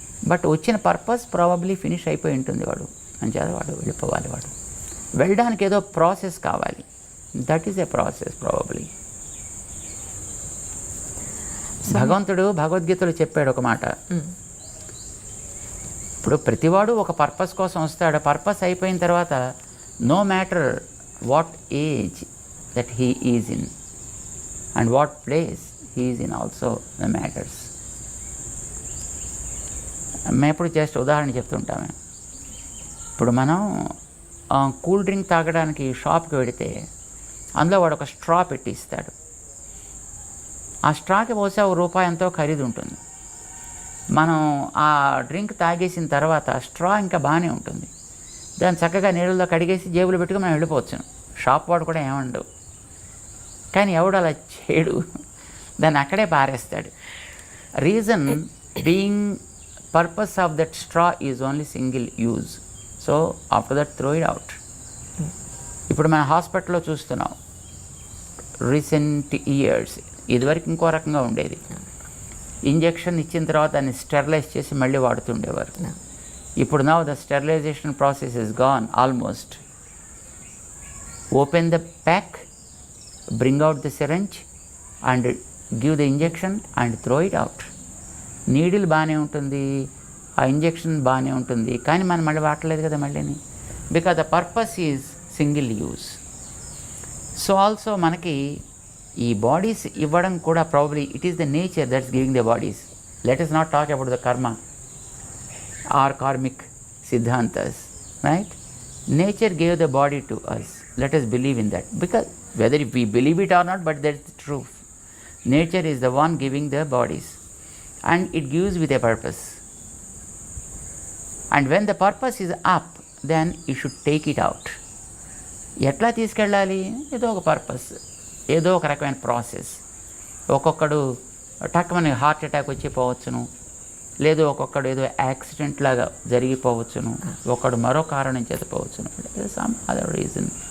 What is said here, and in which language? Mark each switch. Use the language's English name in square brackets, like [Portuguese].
[Telugu] But వచ్చిన purpose probably finish అయిపోయి ఉంటుంది. వాడు అంచేత వాడు వెళ్ళిపోవాలి. వాడు వెళ్ళడానికి ఏదో ప్రాసెస్ కావాలి. [English] That is a process probably. [Telugu] భగవంతుడు భగవద్గీతలో చెప్పాడు ఒక మాట. ఇప్పుడు ప్రతివాడు ఒక పర్పస్ కోసం వస్తాడు. పర్పస్ అయిపోయిన తర్వాత [English] no matter what age that he is in and what place he is in also the matters. [Telugu] మేము ఇప్పుడు జస్ట్ ఉదాహరణ చెప్తుంటాము. ఇప్పుడు మనం కూల్ డ్రింక్ తాగడానికి షాప్కి వెడితే అందులో వాడు ఒక స్ట్రా పెట్టి ఇస్తాడు. ఆ స్ట్రాకి పోసే ₹1 ఎంతో ఖరీదు ఉంటుంది. మనం ఆ డ్రింక్ తాగేసిన తర్వాత స్ట్రా ఇంకా బాగానే ఉంటుంది. దాన్ని చక్కగా నీళ్ళలో కడిగేసి జేబులో పెట్టుకుని మనం వెళ్ళిపోవచ్చును. షాప్ వాడు కూడా ఏమండు. కానీ ఎవడు అలా చేయడు, దాన్ని అక్కడే పారేస్తాడు. [English] Reason being purpose of that straw is only single use. So after that throw it out. [Telugu] ఇప్పుడు మన హాస్పిటల్లో చూస్తున్నాం [English] Recent years. [Telugu] ఇదివరకు ఇంకో రకంగా ఉండేది. ఇంజెక్షన్ ఇచ్చిన తర్వాత దాన్ని స్టెరిలైజ్ చేసి మళ్ళీ వాడుతుండేవారు. ఇప్పుడు [English] now the sterilization process is gone almost. Open the pack, bring out the syringe and give the injection and throw it out. [Telugu] Needle బాగానే ఉంటుంది, ఆ ఇంజెక్షన్ బాగానే ఉంటుంది, కానీ మనం మళ్ళీ వాడలేదు కదా మళ్ళీని. [English] Because the purpose is single use. So also [Telugu] మనకి ఈ బాడీస్ ఇవ్వడం కూడా [English] Probably it is the nature that's giving the bodies. Let us not talk about the karma or karmic siddhantas, right? Nature gave the body to us. Let us believe in that, because whether we believe it or not, but that's the truth. Nature is the one giving the bodies and it gives with a purpose. And when the purpose is up, then you should take it out. [Telugu] ఎట్లా తీసుకెళ్ళాలి? ఏదో ఒక purpose, ఏదో ఒక రకమైన process. ఒక్కొక్కడు టక్కుమని heart attack వచ్చి పోవచ్చును, లేదు ఒక్కొక్కడు ఏదో యాక్సిడెంట్ లాగా జరిగిపోవచ్చును, ఒకడు మరో కారణం చేత పోవచ్చును, [English] Some other reason.